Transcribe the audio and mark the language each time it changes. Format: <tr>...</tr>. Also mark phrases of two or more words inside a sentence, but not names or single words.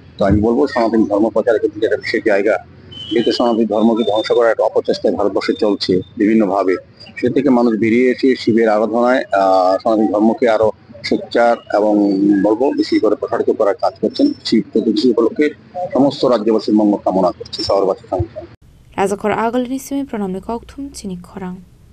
<bn>তো আমি বলবো সনাতন ধর্ম প্রচারের ক্ষেত্রে একটা বিশেষ জায়গা, যেহেতু সনাতন ধর্মকে ধ্বংস করার একটা অপচেষ্টায় ভারতবর্ষে চলছে বিভিন্নভাবে, সে থেকে মানুষ বেরিয়ে এসে শিবের আরাধনায় সনাতন ধর্মকে আরো সোচ্চার এবং বলবো বেশি করে প্রসারিত করার কাজ করছেন। শিব চতুর্দশী উপলক্ষে সমস্ত রাজ্যবাসীর মঙ্গল কামনা করছে, শহরবাসীর সঙ্গে।</bn> <trp>Razakor agal ni simi pranamni kokthum chini khorang</trp>